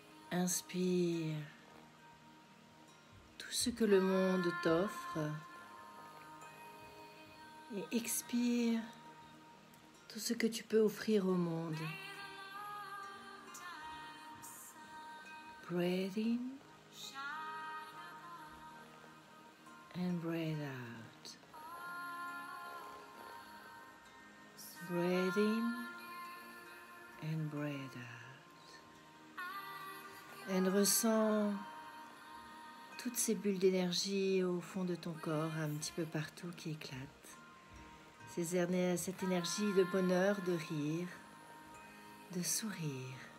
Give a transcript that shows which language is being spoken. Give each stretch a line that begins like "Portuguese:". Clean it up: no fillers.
French: Inspire tout ce que le monde t'offre. Et expire tout ce que tu peux offrir au monde.
English: Breathe in and breathe out. Breathe in and breathe out.
French: And ressens toutes ces bulles d'énergie au fond de ton corps, un petit peu partout qui éclatent. Cette énergie de bonheur, de rire, de sourire.